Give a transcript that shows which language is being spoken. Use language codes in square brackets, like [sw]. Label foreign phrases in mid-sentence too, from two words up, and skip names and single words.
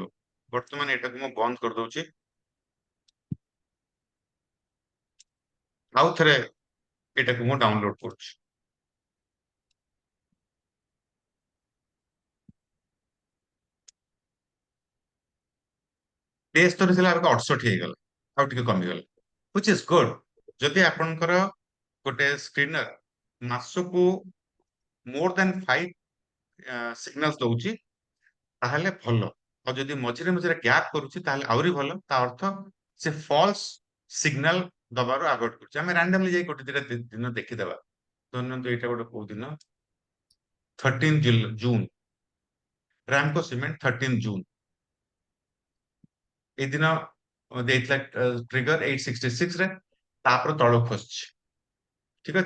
[or] ବର୍ତ୍ତମାନ ଏଟାକୁ ମୁଁ ବନ୍ଦ କରିଦଉଛି, ଆଉ ଥରେ ଏଟାକୁ ମୁଁ ଡାଉନଲୋଡ କରୁଛି। ତେସ୍ତରୀ ଥିଲା, ଏବେ 68 ହେଇଗଲା, ଆଉ ଟିକେ କମିଗଲା, [en] which is good। [or] ଯଦି ଆପଣଙ୍କର ଗୋଟେ ସ୍କ୍ରିନର ମାସକୁ [en] more than [or] 5 ସିଗ୍ନାଲ ଦଉଛି ତାହେଲେ ଭଲ, ଆଉ ଯଦି ମଝିରେ ମଝିରେ ଗ୍ୟାପ୍ କରୁଛି ତାହେଲେ ଆହୁରି ଭଲ। ତା ଅର୍ଥ ସେ [en] false signal [or] ଦବାରୁ ଆଭଏଡ କରୁଛି। ଆମେ ରାଣ୍ଡମଲି ଯାଇ ଗୋଟେ ଦିଟା ଦିନ ଦେଖିଦେବା। ଧରନ୍ତୁ ଏଇଟା ଗୋଟେ କୋଉ ଦିନ, 13 ଜୁନ, ରାମକୋ ସିମେଣ୍ଟ 13 ଜୁନ, ଏଇ ଦିନ ଦେଇଥିଲା ଟ୍ରିଗର 866 ରେ, ତାପରେ ତଳକୁ ଖସିଛି, ଠିକ ଅଛି।